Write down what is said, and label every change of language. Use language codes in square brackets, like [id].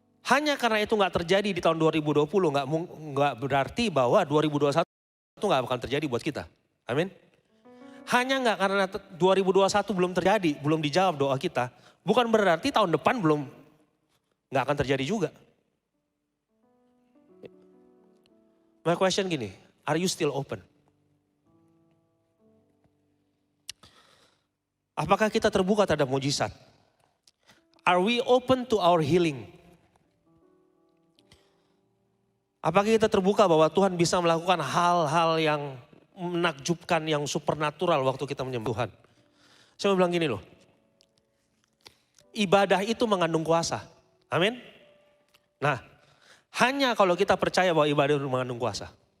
[id] Hanya karena itu nggak terjadi di tahun 2020, nggak berarti bahwa 2021 itu nggak akan terjadi buat kita. Amin. Hanya nggak karena 2021 belum terjadi, belum dijawab doa kita, bukan berarti tahun depan nggak akan terjadi juga. [en] My question gini, are you still open? [id] Apakah kita terbuka terhadap mujizat? [en] Are we open to our healing? [id] Apakah kita terbuka bahwa Tuhan bisa melakukan hal-hal yang menakjubkan, yang supernatural waktu kita menyembah Tuhan? Saya mau bilang gini loh, ibadah itu mengandung kuasa. Amin. Nah, hanya kalau kita percaya bahwa ibadah itu mengandung kuasa.